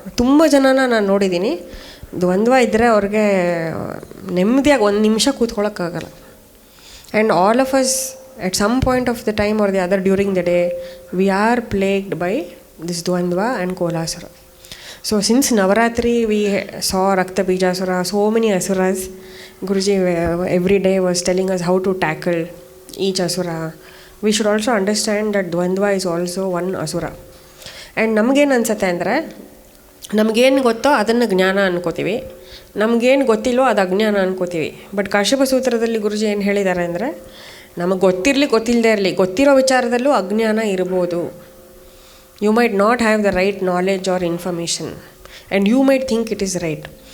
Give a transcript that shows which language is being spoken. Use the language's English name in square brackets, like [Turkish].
[Kannada] ತುಂಬ ಜನನ ನಾನು ನೋಡಿದ್ದೀನಿ, ದ್ವಂದ್ವ ಇದ್ದರೆ ಅವ್ರಿಗೆ ನೆಮ್ಮದಿಯಾಗಿ ಒಂದು ನಿಮಿಷ ಕೂತ್ಕೊಳ್ಳೋಕ್ಕಾಗಲ್ಲ. [English] And all of us at some point of the time or the other during the day we are plagued by this dvandva and Kolasura. So since Navratri we saw Rakta Beejasura, so many asuras. Guruji every day was telling us how to tackle each asura. We should also understand that Dvandva is also one asura. [Kannada] And ನಮಗೇನು ಅನ್ಸುತ್ತೆ ಅಂದರೆ, ನಮಗೇನು ಗೊತ್ತೋ ಅದನ್ನು ಜ್ಞಾನ ಅನ್ಕೋತೀವಿ, ನಮಗೇನು ಗೊತ್ತಿಲ್ಲೋ ಅದು ಅಜ್ಞಾನ ಅನ್ಕೋತೀವಿ. ಬಟ್ ಕಾಶ್ಯಪ ಸೂತ್ರದಲ್ಲಿ ಗುರುಜಿ ಏನು ಹೇಳಿದ್ದಾರೆ ಅಂದರೆ, ನಮಗೆ ಗೊತ್ತಿರಲಿ ಗೊತ್ತಿಲ್ಲದೆ ಇರಲಿ, ಗೊತ್ತಿರೋ ವಿಚಾರದಲ್ಲೂ ಅಜ್ಞಾನ ಇರ್ಬೋದು. [English] You might not have the right knowledge or information and you might think it is right.